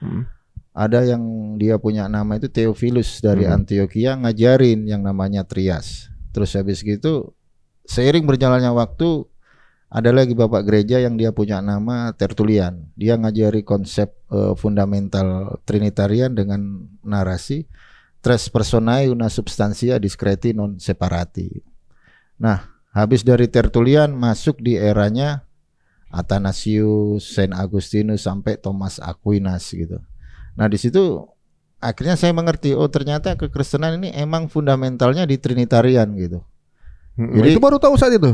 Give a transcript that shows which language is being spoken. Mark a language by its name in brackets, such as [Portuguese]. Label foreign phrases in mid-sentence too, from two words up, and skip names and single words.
[Indonesian] Ada yang dia punya nama itu Theophilus dari Antioquia, ngajarin yang namanya Trias. Terus habis gitu seiring berjalannya waktu Ada lagi bapak gereja yang dia punya nama Tertullian. Dia ngajari konsep fundamental Trinitarian dengan narasi [Latin] tres personae una substantia discreti non separati. [Indonesian] Nah, habis dari Tertullian masuk di eranya Athanasius, Saint Agustinus sampai Thomas Aquinas gitu. Nah, di situ akhirnya saya mengerti, oh ternyata kekristenan ini emang fundamentalnya di Trinitarian gitu. Jadi itu baru tahu saat itu.